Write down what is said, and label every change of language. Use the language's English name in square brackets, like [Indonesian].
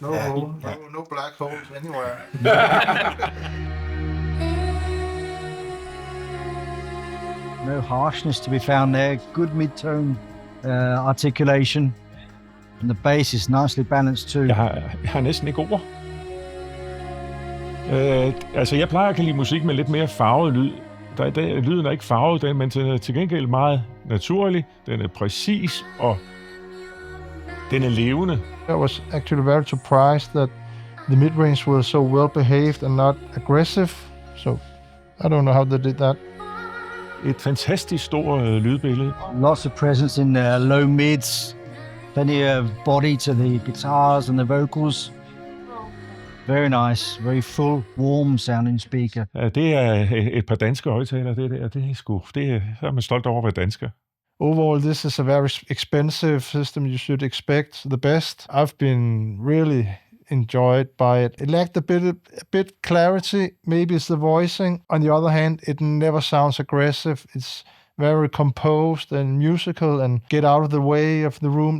[English] No black holes anywhere. No harshness to be found there. Good mid-tone articulation. And the bass is nicely balanced too. [Danish] Jeg har næsten ikke ord. Jeg plejer at lide musik med lidt mere farvet lyd. Lyden er ikke farvet, men til gengæld meget naturlig. Den er præcis, og den er levende. [English] I was actually very surprised that the mid-range was so well behaved and not aggressive. So I don't know how they did that. [Danish] Et fantastisk stort lydbillede. [English] Lots of presence in low mids. Plenty of body to the guitars and the vocals. Very nice, very full, warm sounding speaker. [Danish] Ja, det er et par danske højtalere, det er man stolt over at være dansker. [English] Overall, this is a very expensive system. You should expect the best. I've been really enjoyed by it. It lacked a bit clarity. Maybe it's the voicing. On the other hand, it never sounds aggressive. It's very composed and musical and get out of the way of the room.